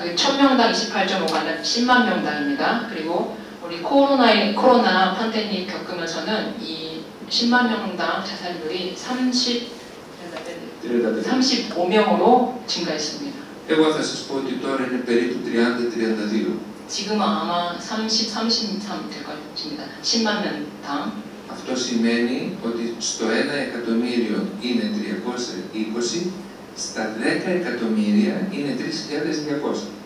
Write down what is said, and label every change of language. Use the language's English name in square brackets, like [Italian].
[Korean] 1000명당 28.5가 아니라 10만 명당입니다. 그리고 우리 코로나 팬데믹 겪으면서는 이 10만 명당 자살률이 35명으로 증가했습니다. [Greek] Εγώ θα σας πω ότι τώρα είναι περίπου 30-32. [Korean] 지금은 아마 33 될 것입니다. 10만 명당. [Greek] Αυτό σημαίνει ότι στο 1 εκατομμύριο είναι 320 στα 10 εκατομμύρια είναι 3.200.